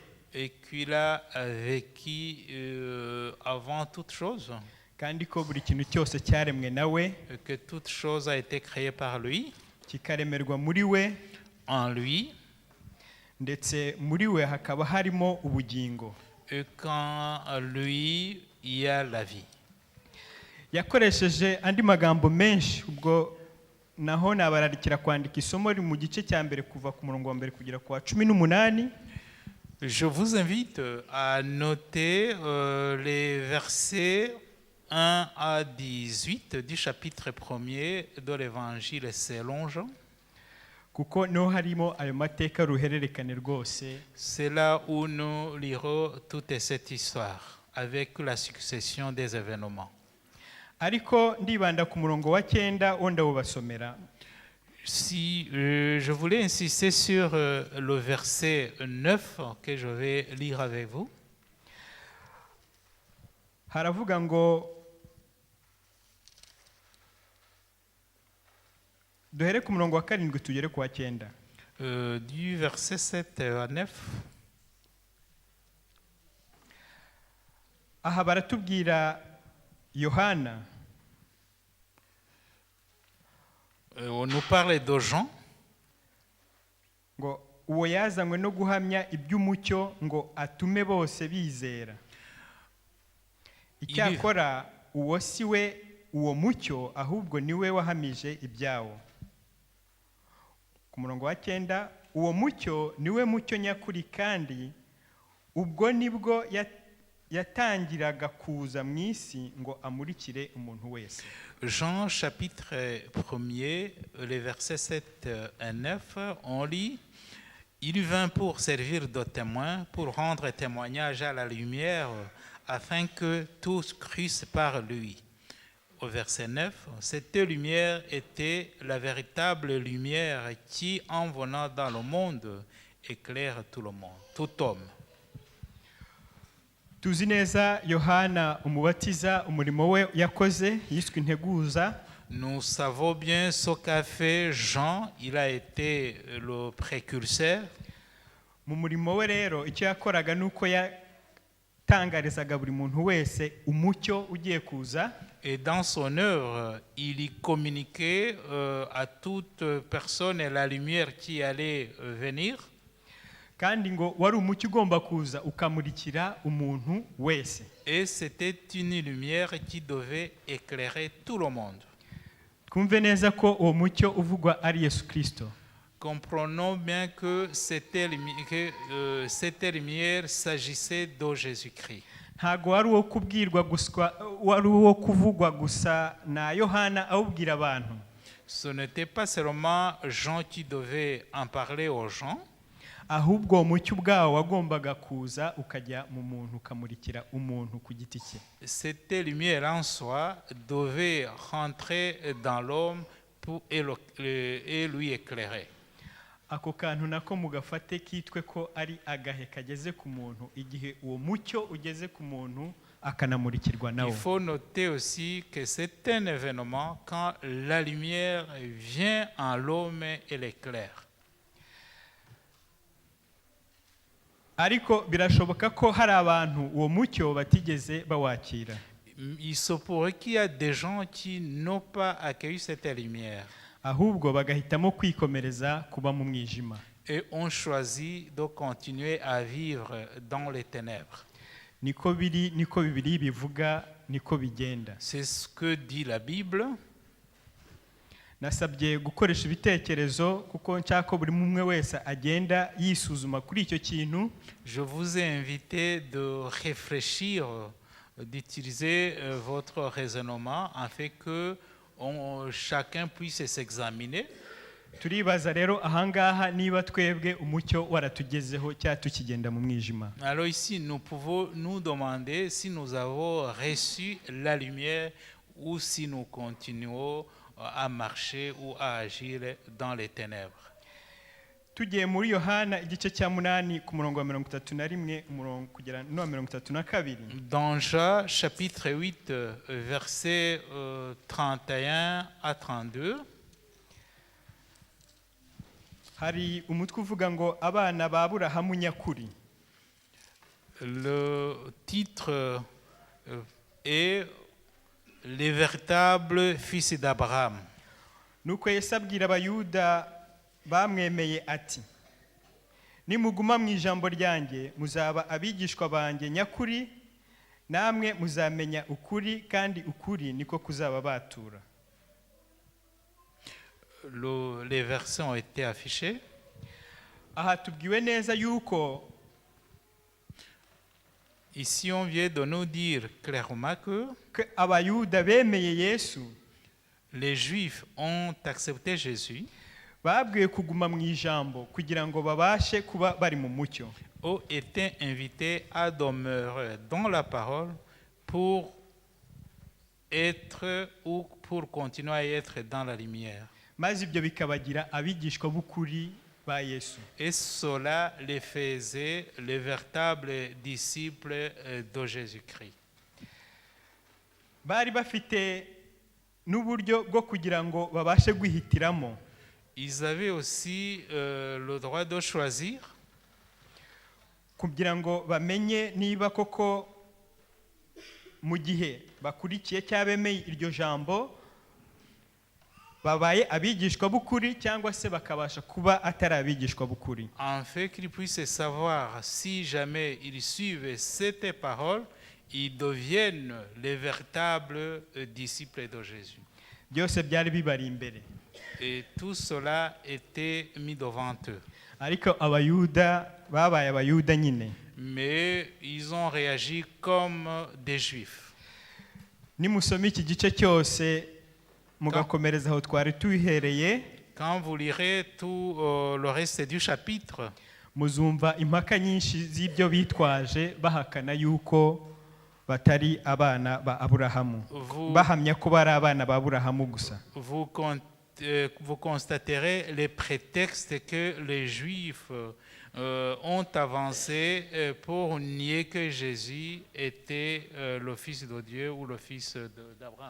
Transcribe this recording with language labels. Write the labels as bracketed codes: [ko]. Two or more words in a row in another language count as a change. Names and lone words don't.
[fr] et qu'il a vécu avant toute chose, [rw] kandi ko buri kintu cyose cyaremwe nawe, [fr] que toute chose a été créée par lui, [rw] kikaremerwa muri we, [fr] en lui, [rw] ndetse muri we hakaba harimo ubugingo. [fr] et qu'en lui, il y a la vie. [rw] Yakoresheje andi magambo menshi, ubwo naho nabararikira kwandika isomo riri mu gice cya mbere kuva ku murongo wa mbere kugera ku wa 18. [fr] Je vous invite à noter les versets 1 à 18 du chapitre 1er de l'évangile selon Jean. [rw] kuko niho harimo ayo mateka ruhererekane rwose. [fr] C'est là où nous lirons toute cette histoire avec la succession des événements. [rw] Ariko ndibanda ku murongo wa 9 wo ndawubasomera. [fr] Si je voulais insister sur le verset 9 que je vais lire avec vous. [rw] Haravuga ngo duhere ku murongo wa 7 tugere ku wa 9. [fr] Du verset 7 à 9. [rw] Aha baratubwira Yohana. [fr] On nous parle de Jean. [rw] Ngo uwo yazanywe no guhamya iby'umucyo ngo atume bose bizera. Icyakora uwo si we uwo mucyo ahubwo niwe wahamije ibyawo. Ku murongo wa 9 uwo mucyo niwe mucyo nyakuri kandi ubwo nibwo yatangiraga kuza mu isi ngo amurikire umuntu wese. [fr] Jean chapitre 1er, les versets 7 et 9, on lit: Il vint pour servir de témoin, pour rendre témoignage à la lumière, afin que tous crussent par lui. Au verset 9, cette lumière était la véritable lumière qui, en venant dans le monde, éclaire tout le monde, tout homme. [rw] Tuzi neza Yohana umubatiza umurimo we yakoze yiswe integuza. [fr] Nous savons bien ce qu'a fait Jean, il a été le précurseur. [rw] Mu murimo we rero icyo yakoraga nuko yatangarizaga buri muntu wese umucyo ugiye kuza. [fr] Et dans son œuvre, il y communiquait à toute personne la lumière qui allait venir. [rw] Kandi ngo wari umucyo ugomba kuza ukamurikira umuntu wese. [fr] Et c'était une lumière qui devait éclairer tout le monde. [rw] Twumve neza ko uwo mucyo uvugwa ari Yesu Kristo. [fr] Comprenons bien que cette lumière s'agissait de Jésus-Christ. [rw] Ntago wari uwo kubwirwa gusa, wari uwo kuvugwa gusa na Yohana awubwira abantu. [fr] Ce n'était pas seulement Jean qui devait en parler aux gens. [rw] Ahubwo umucyo ubwawo wagombaga kuza ukajya mu muntu ukamurikira umuntu ku giti cye. [fr] Cette lumière en soi devait rentrer dans l'homme et lui éclairer. [rw] Ako kantu nako mugafate kitwe ko ari agahe kageze ku muntu igihe uwo mucyo ugeze ku muntu akanamurikirwa nawo. [fr] Il faut noter aussi que c'est un événement quand la lumière vient en l'homme et l'éclaire. [rw] Ariko birashoboka ko hari abantu uwo mucyo batigeze bawakira. [fr] Il se pourrait qu'il y a des gens qui n'ont pas accueilli cette lumière. [rw] Ahubwo bagahitamo kwikomereza kuba mu mwijima. [fr] Et ont choisi de continuer à vivre dans les ténèbres. [rw] Niko biri, niko Bibiliya bivuga, niko bigenda. [fr] C'est ce que dit la Bible. [rw] Nasabye gukoresha ibitekerezo kuko nshaka buri mumwe wese agenda yisuzuma kuri icyo kintu. [fr] Je vous ai invité de réfléchir, d'utiliser votre raisonnement afin que chacun puisse s'examiner. [rw] Turibaza rero ahangaha niba twebwe umucyo waratugezeho cya tukigenda mu mwijima. [fr] Alors ici nous pouvons nous demander si nous avons reçu la lumière ou si nous continuons à marcher ou à agir dans les ténèbres. [rw] Tugiye muri Yohana igice cya 8 ku murongo wa 31 umurongo kugera no 32. [fr] Dans Jean chapitre 8 versets 31 à 32. [rw] Hari umutwe uvuga ngo abana ba Aburahamu nyakuri. [fr] Le titre est les véritables fils d'Abraham. [rw] Nuko Yesu abwira abayuda bamwemeye ati: Nimuguma mu ijambo ryanjye muzaba abigishwa banjye nyakuri, namwe muzamenya ukuri kandi ukuri niko kuzaba batura. [fr] Les versets ont été affichés. [rw] Aha tubwiwe neza yuko [fr] Ici, on vient de nous dire clairement que [rw] ko abayuda bemeye yesu [fr] les Juifs ont accepté Jésus, [rw] babwiwe kuguma mu ijambo kugira ngo babashe kuba bari mu mucyo, [fr] ont été invités à demeurer dans la parole pour être ou pour continuer à être dans la lumière. [rw] maze ibyo bikabagira abigishwa b'ukuri ba yesu. [fr] Et cela les faisait les véritables disciples de Jésus-Christ. [rw] Bari bafite n'uburyo bwo kugira ngo babashe guhitiramo, [fr] Ils avaient aussi le droit de choisir [rw] kugira ngo bamenye niba koko mu gihe bakurikiye cyangwa bemeye iryo jambo babaye abigishwa b'ukuri cyangwa se bakabasha kuba atari abigishwa b'ukuri. [fr] en fait qu'ils puissent savoir si jamais ils suivent cette parole, ils deviennent les véritables disciples de Jésus. [rw] Byose byari bibari imbere, [fr] Et tout cela était mis devant eux. [rw] ariko abayuda babaye abayuda nyine. [fr] Mais ils ont réagi comme des Juifs. [rw] Nimusoma iki gice cyose mugakomereza aho twari tuhereye, [fr] Quand vous lirez tout le reste du chapitre, [rw] muzumva impaka nyinshi z'ibyo bitwaje bahakana yuko batari abana ba Aburahamu, bahamya ko bari abana ba Aburahamu gusa. [fr] vous constaterez les prétextes que les Juifs ont avancés pour nier que Jésus était le Fils de Dieu ou le Fils d'Abraham.